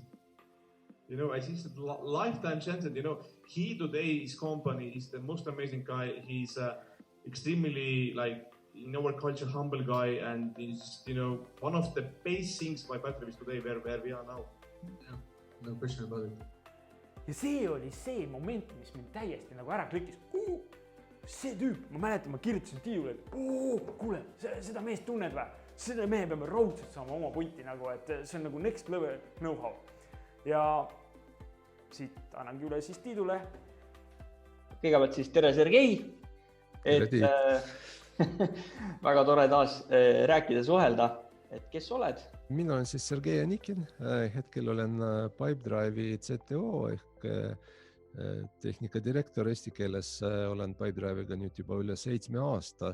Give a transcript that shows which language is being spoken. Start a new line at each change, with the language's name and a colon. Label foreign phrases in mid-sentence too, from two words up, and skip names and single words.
English: You know, I think it's a lifetime chance that, you know, he today, his company is the most amazing guy. He's extremely, like, in our culture, humble guy. And he's, you know, one of the base things why Pipedrive is today where we are now. Yeah, no question about it.
Estonian: Ja see oli see moment, mis mind täiesti nagu ära klikkis. See tüüp, ma mäletan, ma kirjutasin Tiiule, et kuule, seda meest tunned või? Seda mehe peame raudselt saama oma punti nagu, et see on nagu
English: next level know-how.
Estonian: Ja siit annangi üle siis Tiidule. Kõigepealt siis tere Sergei, et väga tore taas rääkida, suhelda, et kes oled? Mina olen siis Sergei Anikin, hetkel olen Pipedrive'i CTO ehk tehnikadirektor eesti keeles, olen Pipedrive'iga nüüd juba üle 7 aasta.